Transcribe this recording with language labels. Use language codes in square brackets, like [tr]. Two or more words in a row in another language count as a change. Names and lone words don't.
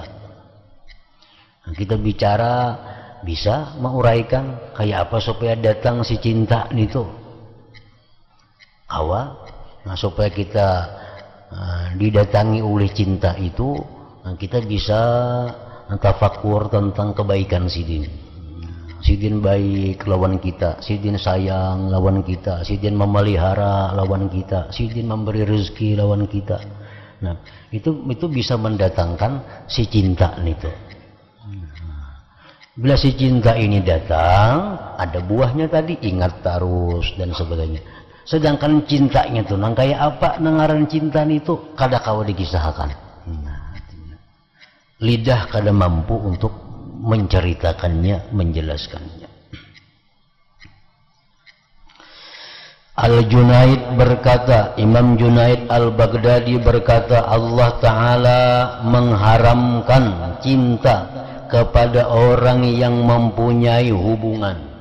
[id] Nah, kita bicara bisa menguraikan kayak apa supaya datang si cinta itu. Nah, supaya kita didatangi oleh cinta itu, nah, kita bisa tafakur tentang kebaikan sidin. [bjn] Sidin baik lawan kita, sidin sayang lawan kita, sidin memelihara lawan kita, sidin memberi rezeki lawan kita. [id] Nah, itu bisa mendatangkan si cinta itu. Bila si cinta ini datang, ada buahnya tadi, ingat terus dan sebagainya. [bjn] Sedangkan cintanya itu nang kayak apa nangaran cinta itu kada kawa dikisahkan. [id] Nah, lidah kada mampu untuk menceritakannya, menjelaskannya. Al-Junaid berkata, Imam Junaid Al-Baghdadi berkata, [ar] الله تعالى [id] mengharamkan cinta kepada orang yang mempunyai hubungan.